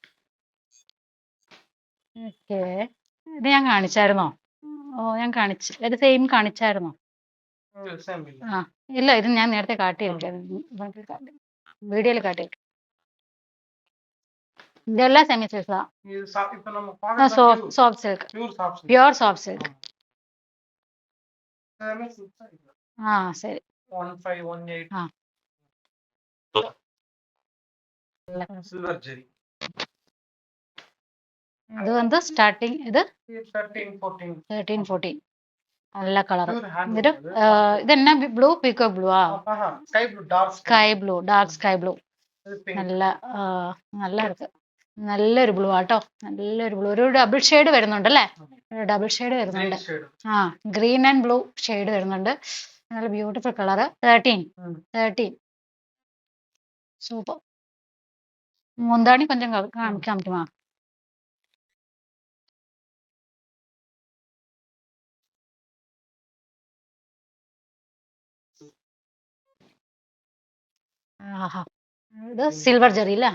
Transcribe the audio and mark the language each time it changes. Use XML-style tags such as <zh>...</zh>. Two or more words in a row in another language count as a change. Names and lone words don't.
<ml>ഓക്കെ, ഇത് ഞാൻ കാണിച്ചായിരുന്നോ? ഞാൻ ഇത് സെയിം കാണിച്ചായിരുന്നോ?</ml> <ta>same இல்ல.</ta> <ml>ഇല്ല, ഇത് ഞാൻ നേരത്തെ കാട്ടിയിരിക്കാം, വീഡിയോയിൽ കാട്ടിയിരിക്കാം. ഇതെല്ലാം സെമി സിൽക്കാ,</ml> <ta>இது இப்ப நம்ம பாக்குறது</ta> <en>soft silk, pure soft silk. pure soft silk. Same silk</en> <ta>தான் இது.</ta> <ml>ശരി.</ml> <en>1518 silver jari.</en> <ml>ഇത് വന്ന് സ്റ്റാർട്ടിങ് ഇത് 13 14 13-14. നല്ല കളർ.</ml> <en>pure hand</en> <ml>ഇത് ഇതെന്നാ ബ്ലൂ?</ml> <en>peacock blue. sky blue, dark dark sky blue.</en> <ml>ഇത് pink. നല്ല ഇருக்கு. നല്ലൊരു ബ്ലൂ ആട്ടോ, നല്ലൊരു ബ്ലൂ. ഒരു</ml> <en>double shade</en> <ml>വരുന്നുണ്ടല്ലേ?</ml> <en>double shade</en> <ml>വരുന്നുണ്ട്.</ml> <en>Green shade. green and blue shade</en> <ml>വരുന്നുണ്ട്. നല്ല</ml> <en>beautiful colour.</en> <ml>13 സൂപ്പർ.</ml> <ta>முந்தாணி கொஞ்சம் காணிக்குமா.</ta> <ml>ഇത്</ml> <en>silver zari</en> <ml>അല്ലേ?</ml>